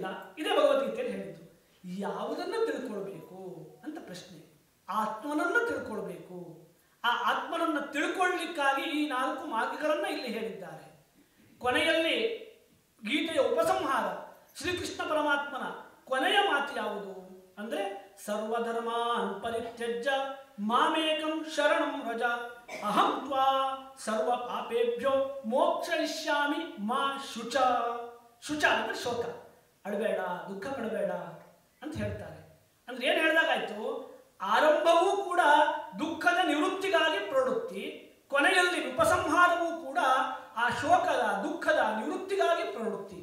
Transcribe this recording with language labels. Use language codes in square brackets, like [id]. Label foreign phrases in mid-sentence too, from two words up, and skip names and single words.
[kn] ಇದೇ ಭಗವದ್ಗೀತೆಯಲ್ಲಿ ಹೇಳಿದ್ದು. ಯಾವುದನ್ನು ತಿಳ್ಕೊಳ್ಬೇಕು ಅಂತ ಪ್ರಶ್ನೆ. ಆತ್ಮನನ್ನು ತಿಳ್ಕೊಳ್ಬೇಕು. ಆ ಆತ್ಮನನ್ನು ತಿಳ್ಕೊಳ್ಳಿಕ್ಕಾಗಿ ಈ 4 ಮಾರ್ಗಗಳನ್ನು ಇಲ್ಲಿ ಹೇಳಿದ್ದಾರೆ. ಕೊನೆಯಲ್ಲಿ ಗೀತೆಯ ಉಪಸಂಹಾರ, ಶ್ರೀಕೃಷ್ಣ ಪರಮಾತ್ಮನ ಕೊನೆಯ ಮಾತು ಯಾವುದು ಅಂದ್ರೆ, [sa] ಸರ್ವಧರ್ಮಾನ್ ಪರಿತ್ಯಜ್ಯ ಮಾಮೇಕಂ ಶರಣಂ ವ್ರಜ ಅಹಂ ತ್ವಾ ಸರ್ವ ಪಾಪೇಭ್ಯೋ ಮೋಕ್ಷಯಿಷ್ಯಾಮಿ ಮಾ ಶುಚ. [kn] ಶುಚ ಅಂದ್ರೆ ಶೋಕ, ಅಳಬೇಡ, ದುಃಖ ಪಡಬೇಡ ಅಂತ ಹೇಳ್ತಾರೆ. ಅಂದ್ರೆ ಏನು ಹೇಳಿದಾಗಾಯ್ತು? ಆರಂಭವೂ ಕೂಡ ದುಃಖದ ನಿವೃತ್ತಿಗಾಗಿ ಪ್ರವೃತ್ತಿ, ಕೊನೆಯಲ್ಲಿ ಉಪಸಂಹಾರವೂ ಕೂಡ ಆ ಶೋಕದ ದುಃಖದ ನಿವೃತ್ತಿಗಾಗಿ ಪ್ರವೃತ್ತಿ.